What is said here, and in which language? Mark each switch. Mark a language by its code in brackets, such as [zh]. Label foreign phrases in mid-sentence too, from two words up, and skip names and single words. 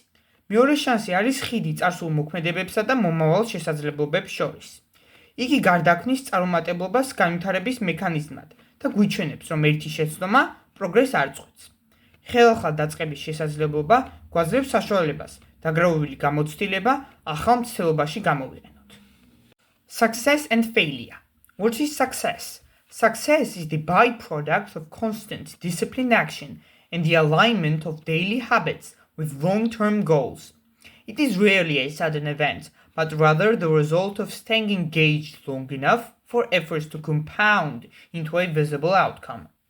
[ka] მეორე შანსი არის ხიდი წარსულ მოქმედებებსა და მომავალ შესაძლებლობებს შორის. იგი გარდაქმნის წარუმატებლობას განვითარების მექანიზმად და გვიჩვენებს, რომ ერთი შეცდომა პროგრესს არ წყვეტს. ხელახლა დაწყების შესაძლებლობა გვაძლევს საშუალებას დაგროვილი გამოცდილება ახალ მცდელობაში გამოვიყენოთ. [en] Success and failure. What is success? Success is the byproduct of constant disciplined action and the alignment of daily habits with long-term goals. It is rarely a sudden event, but rather the result of staying engaged long enough for efforts to compound into a visible outcome.